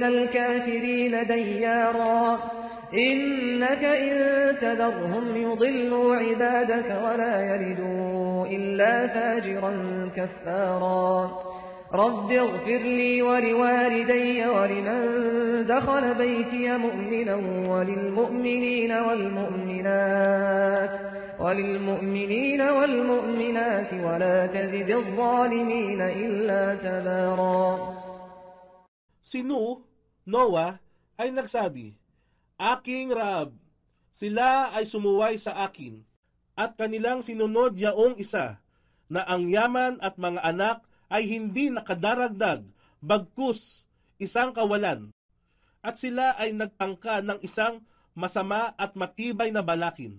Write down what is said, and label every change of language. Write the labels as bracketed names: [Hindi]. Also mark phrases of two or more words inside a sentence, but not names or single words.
[Arabic] الكافرين ديارا إنك إن تذرهم يضلوا عبادك ولا يلدوا إلا فاجرا كفارا رب اغفر لي ولوالدي ولمن دخل بيتي مؤمنا وللمؤمنين والمؤمنات ولا تزد الظالمين إلا تبارا. [Filipino] Si Noah ay nagsabi, Aking Raab, sila ay sumuway sa akin, at kanilang sinunod yaong isa, na ang yaman at mga anak ay hindi nakadaragdag, bagkus isang kawalan, at sila ay nagtangka ng isang masama at matibay na balakin.